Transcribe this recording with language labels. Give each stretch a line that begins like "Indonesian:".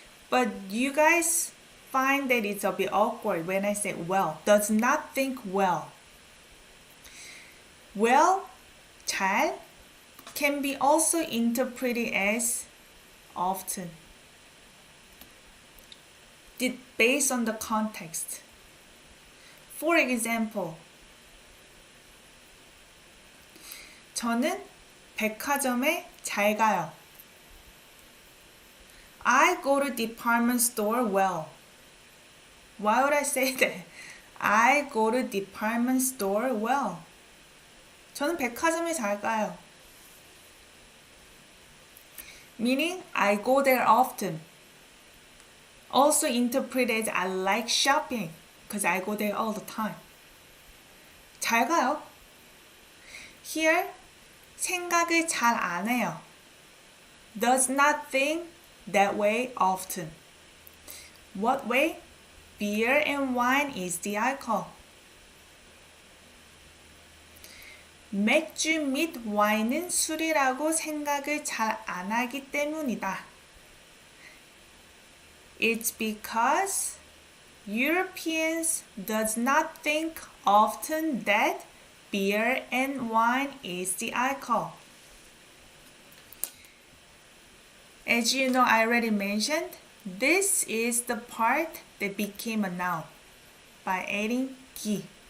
English: But you guys find that it's a bit awkward when I say well. Does not think well. Well, 잘 can be also interpreted as often, based on the context. For example,
Korean: 저는 백화점에 잘 가요.
English: I go to department store well. Why would I say that? I go to department store well.
Korean: 저는 백화점에 잘 가요.
English: Meaning, I go there often. Also interpreted, I like shopping because I go there all the time.
Korean: 잘 가요.
English: Here,
Korean: 생각을 잘 안 해요.
English: Does not think that way often. What way? Beer and wine is the alcohol.
Korean: 맥주 및 와인은 술이라고 생각을 잘 안 하기 때문이다.
English: It's because Europeans does not think often that beer and wine is the alcohol. As you know, I already mentioned, this is the part that became a noun by adding 기.